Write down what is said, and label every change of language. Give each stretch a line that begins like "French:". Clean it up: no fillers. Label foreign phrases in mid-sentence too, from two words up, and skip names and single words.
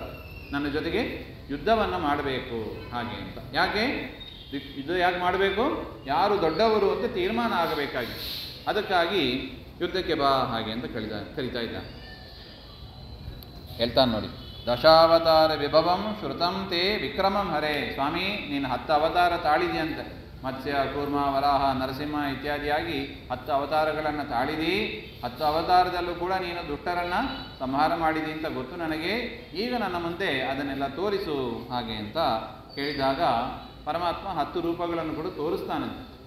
Kannada: ನನ್ನ ಜೊತೆಗೆ ಯುದ್ಧವನ್ನು ಮಾಡಬೇಕು ಹಾಗೆ ಅಂತ. ಯಾಕೆ ಯುದ್ಧ ಯಾಕೆ ಮಾಡಬೇಕು? ಯಾರು ದೊಡ್ಡವರು ಅಂತ ತೀರ್ಮಾನ ಆಗಬೇಕಾಗಿ, ಅದಕ್ಕಾಗಿ ಯುದ್ಧಕ್ಕೆ ಬಾ ಹಾಗೆ ಅಂತ ಕರಿತಾ ಇದ್ದ. ಹೇಳ್ತಾನೆ ನೋಡಿ,
Sanskrit: ದಶಾವತಾರ ವಿಭವಂ ಶ್ರುತಂ ತೇ ವಿಕ್ರಮಂ ಹರೇ.
Kannada: ಸ್ವಾಮಿ ನೀನು 10 ಅವತಾರ ತಾಳಿದೆಯಂತೆ. ಮತ್ಸ್ಯ, ಕೂರ್ಮ, ವರಾಹ, ನರಸಿಂಹ ಇತ್ಯಾದಿಯಾಗಿ 10 ಅವತಾರಗಳನ್ನು ತಾಳಿದಿ. 10 ಅವತಾರದಲ್ಲೂ ಕೂಡ ನೀನು ದುಷ್ಟರನ್ನು ಸಂಹಾರ ಮಾಡಿದಿ ಅಂತ ಗೊತ್ತು ನನಗೆ. ಈಗ ನನ್ನ ಮುಂದೆ ಅದನ್ನೆಲ್ಲ ತೋರಿಸು ಹಾಗೆ ಅಂತ ಕೇಳಿದಾಗ ಪರಮಾತ್ಮ 10 ರೂಪಗಳನ್ನು ಕೂಡ ತೋರಿಸ್ತಾನಂತೆ.